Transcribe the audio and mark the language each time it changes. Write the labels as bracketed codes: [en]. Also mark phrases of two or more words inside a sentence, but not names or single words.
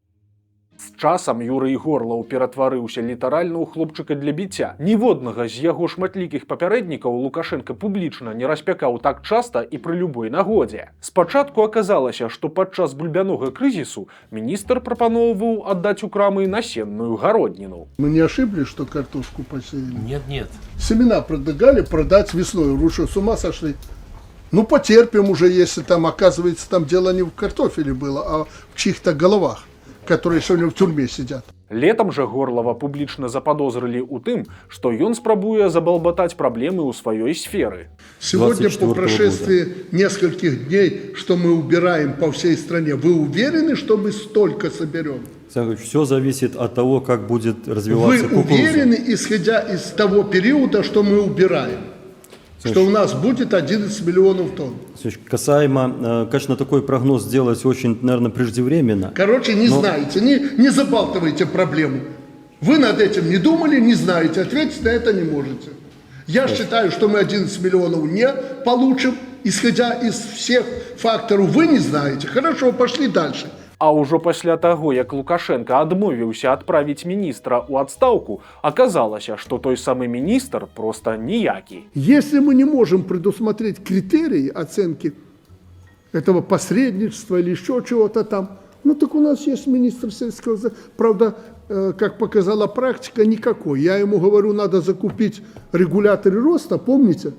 [be] З часам Юрый Горлаў ператварыўся літаральна ў хлопчыка для біцця. Ніводнага з яго шматлікіх папярэднікаў Лукашенко публічна не распякаў так часта і пры любой нагодзе. Спачатку аказалася, што падчас бульбянога крызісу міністр прапаноўваў аддаць у крамы насенную гародніну. [ru] Мы не ошиблись, что картошку посеяли? Нет. Семена предлагали продать весной. Вы что, с ума сошли? Ну, потерпим уже, если там, оказывается, там дело не в картофеле было, а в чьих-то головах, которые сегодня в тюрьме сидят. [be] Летом жа Горлава публічна заподозрылі ў тым, што ён спрабуе забалбатаць праблемы ў сваёй сферы. [ru] Сегодня, по прошествии нескольких дней, что мы убираем по всей стране, вы уверены, что мы столько соберем? Все зависит от того, как будет развиваться кукуруза. Вы уверены, исходя из того периода, что мы убираем, что у нас будет 11 миллионов тонн? Касаемо, конечно, такой прогноз сделать очень, наверное, преждевременно. Короче, не знаете, не забалтывайте проблему. Вы над этим не думали, не знаете, ответить на это не можете. Я считаю, что мы 11 миллионов не получим, исходя из всех факторов. Вы не знаете. Хорошо, пошли дальше. [be] А ўжо пасля таго, як Лукашенко адмовіўся адправіць міністра ў адстаўку, аказалася, што той самы міністр проста ніякі. [ru] Если мы не можем предусмотреть критерии оценки этого посредничества или еще чего-то там, ну так у нас есть министр сельского хозяйства. Правда, как показала практика, никакой. Я ему говорю, надо закупить регуляторы роста, помните?